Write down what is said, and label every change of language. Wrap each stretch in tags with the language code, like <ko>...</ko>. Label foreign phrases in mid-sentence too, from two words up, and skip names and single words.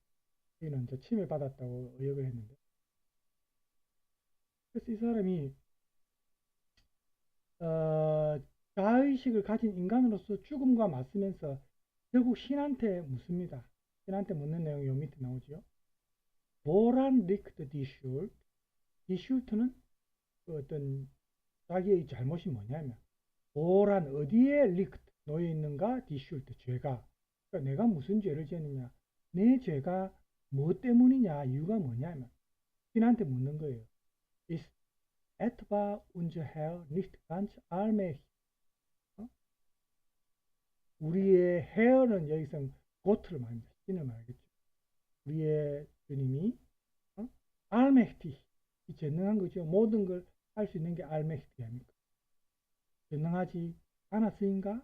<ko>여기는 이제 치매받았다고 의역을 했는데 그래서 이 사람이 자의식을 가진 인간으로서 죽음과 맞서면서 결국 신한테 묻습니다. 신한테 묻는 내용이 요 밑에 나오죠.</ko> <de>Woran liegt die Schuld? Die Schuld</de> <ko>는 그 어떤 자기의 잘못이 뭐냐면 Woran 어디에 liegt 놓여 있는가?</ko> <de>Die Schuld 죄가.</de> <ko>그러니까 내가 무슨 죄를 지었느냐? 내 죄가 뭐 때문이냐? 이유가 뭐냐면 신한테 묻는 거예요.</ko> <de>Ist etwa unser Herr nicht ganz allmächtig?</de> <ko>우리의 헤어는 여기서 고트를 말합니다. 신을 말하겠죠. 우리의 주님이 알메히티 전능한 거죠. 모든 걸 할 수 있는 게 알메히티 아닙니까? 전능하지 않았으인가?</ko>